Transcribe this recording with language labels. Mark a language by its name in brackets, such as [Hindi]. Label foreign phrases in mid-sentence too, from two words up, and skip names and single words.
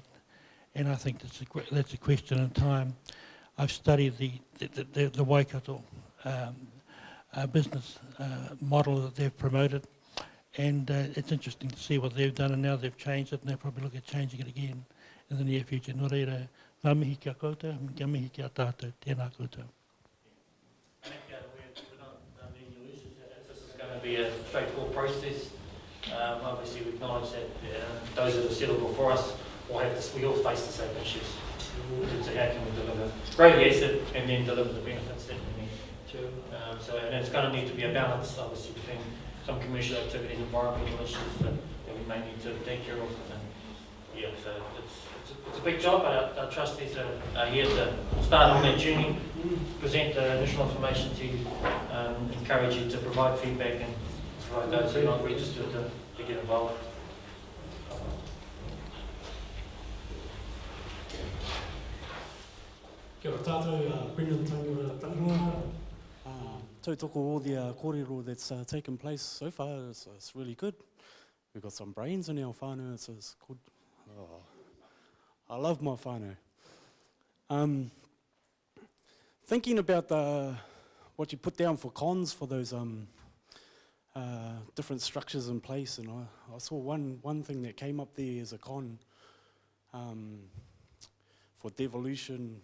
[English] And I think that's a question in time. I've studied the Waikato business model that they've promoted, and it's interesting to see what they've done, and now they've changed it, and they'll probably look at changing it again in the near future. [Māori] Nō reira, ngā mihi kia koutou, ngā mihi kia tātou, tēnā koutou. [English] Be a straightforward process. Obviously, we acknowledge that those that have settled before us will have this. We all face the same issues. So how can we deliver great asset and then deliver the benefits that we need to? And it's going to need to be a balance, obviously, between some commercial activities, environmental issues that we may need to take care of. And yeah, so it's a big job, but our trustees are here to start on that journey, present the initial information to you, encourage you to provide feedback and provide those who are not registered to get involved. [Māori] Kia ora tātou, Brendan Taurua Taurua. [English] Tautoko all the kōrero that's taken place so far, it's really good. We've got some brains in our whānau, it's good. Oh, I love my whānau. Thinking about what you put down for cons for those different structures in place, and I saw one thing that came up there as a con for devolution.